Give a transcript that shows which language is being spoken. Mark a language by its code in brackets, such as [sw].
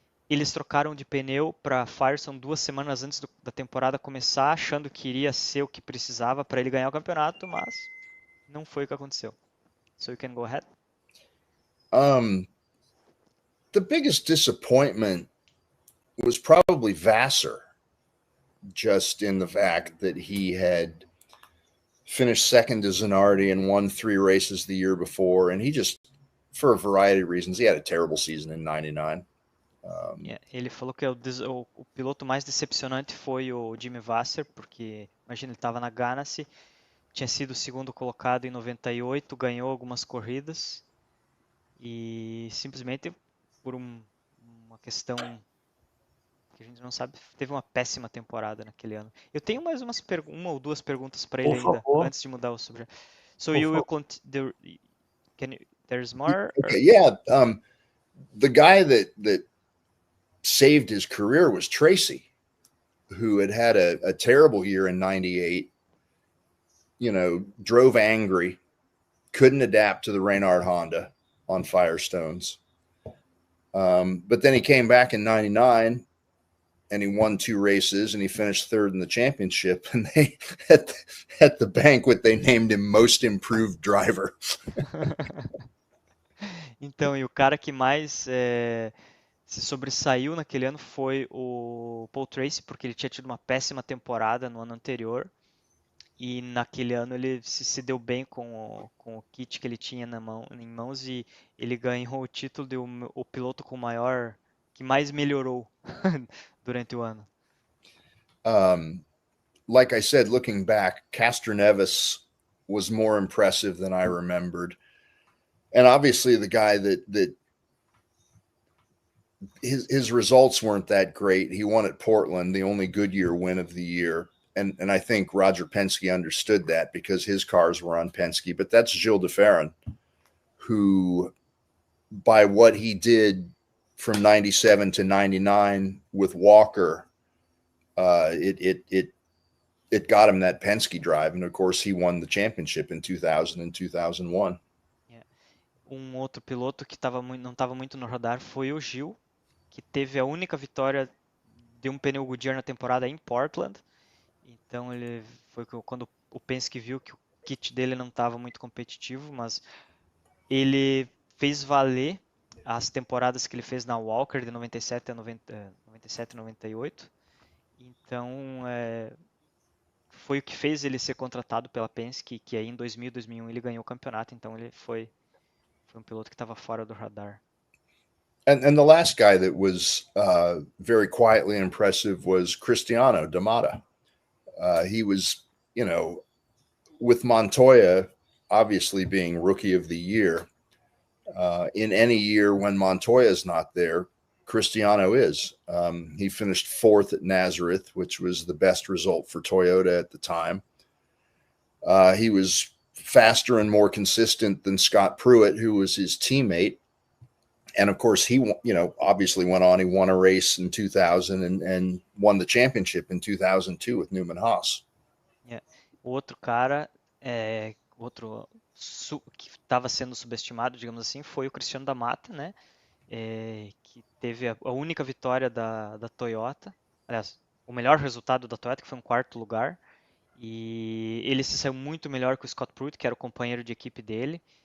[pt] Eles trocaram de pneu para Firestone 2 semanas antes da temporada começar, achando que iria ser o que precisava para ele ganhar o campeonato, mas não foi o que aconteceu. [en] So you can go ahead. The biggest disappointment was probably Vassar, just in the fact that he had finished second to Zanardi and won 3 races the year before, and he just, for a variety of reasons, he had a terrible season in 99. [pt] Ele falou que o piloto mais decepcionante foi o Jimmy Vasser, porque, imagina, ele estava na Ganassi, tinha sido o segundo colocado em 98, ganhou algumas corridas e simplesmente por uma questão que a gente não sabe, teve uma péssima temporada naquele ano. Eu tenho mais uma ou duas perguntas para ele ainda, antes de mudar o subject. [en] So you will continue. There's more? Okay, yeah. The guy that saved his career was Tracy, who had a terrible year in 98. You know, drove angry, couldn't adapt to the Reynard Honda on Firestones. But then he came back in 99 and he won 2 races and he finished 3rd in the championship. And they at the banquet, they named him Most Improved Driver. [pt] Então, e o cara que mais se sobressaiu naquele ano foi o Paul Tracy, porque ele tinha tido uma péssima temporada no ano anterior. E naquele ano ele se deu bem com o kit que ele tinha em mãos e ele ganhou o título de o piloto com que mais melhorou durante o ano. [en] Like I said, looking back, Castor Nevis was more impressive than I remembered. And obviously the guy that his results weren't that great. He won at Portland, the only Goodyear win of the year. And I think Roger Penske understood that because his cars were on Penske. But that's Gilles de Ferran, who, by what he did from 97 to 99 with Walker, it got him that Penske drive. And of course, he won the championship in 2000 and 2001. [pt] Outro piloto que não estava muito no radar foi o Gil, que teve a única vitória de um pneu Goodyear na temporada em Portland. Então ele foi quando o Penske viu que o kit dele não estava muito competitivo, mas ele fez valer as temporadas que ele fez na Walker de 97 a 97 e 98. Então foi o que fez ele ser contratado pela Penske, que aí em 2000 e 2001 ele ganhou o campeonato, então ele foi um piloto que estava fora do radar. [en] And the last guy that was very quietly impressive was Cristiano D'Amata. He was, you know, with Montoya obviously being rookie of the year. In any year when Montoya is not there, Cristiano is. He finished 4th at Nazareth, which was the best result for Toyota at the time. He was faster and more consistent than Scott Pruitt, who was his teammate. And of course, he, obviously went on. He won a race in 2000 and won the championship in 2002 with Newman Haas. Yeah. [pt] O outro cara, que estava sendo subestimado, digamos assim, foi o Cristiano da Mata, né? Que teve a única vitória da Toyota. Aliás, o melhor resultado da Toyota, que foi um quarto lugar. E ele se saiu muito melhor que o Scott Pruitt, que era o companheiro de equipe dele.